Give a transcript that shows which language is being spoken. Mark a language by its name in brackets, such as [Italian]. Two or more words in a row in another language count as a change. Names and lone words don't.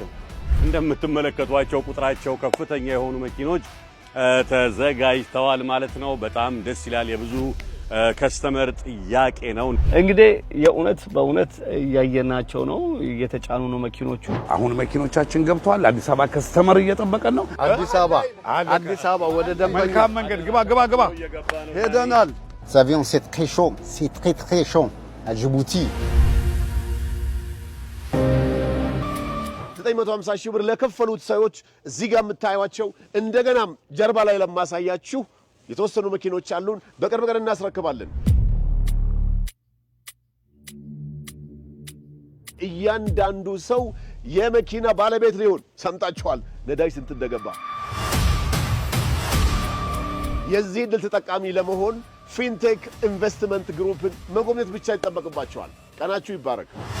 [Amharic] እንደምትመለከቷቸው ቁጥራቸው ከፍተኛ የሆኑ መኪኖች ተዘጋጅተዋል ማለት ነው። በጣም ደስ ይላል። የብዙ ከስተመር ጥያቄ ነው። እንግዲህ የእውነት በእውነት እያየናቸው ነው። እየተጫኑ ነው መኪኖቹ። አሁን መኪኖቻችን ገብተዋል። አዲስ አበባ ከስተመር እየጠበቀን ነው። አዲስ አበባ ወደ ደንበኛ መልካም መንገድ ግባ ሄደናል። [French] L'avion c'est très chaud à Djibouti. [Amharic] 950 ሺህ ብር ለከፈሉት ሰዎች እዚህ ጋር የምታዩዋቸው እንደገናም ጀርባ ላይ ለማሳያችሁ የተወሰኑ መኪኖች አሉን። በቅርብ ቀን እናስረክባለን። እያንዳንዱ ሰው የመኪና ባለቤት ሊሆን ሰምታችኋል። ነዳጅ ስንት እንደገባ። የዚህ ዕድል ተጠቃሚ ለመሆን ፊንቴክ ኢንቨስትመንት ግሩፕን መጎብኘት ብቻ ይጠበቅባቸዋል። ቀናችሁ ይባረክ።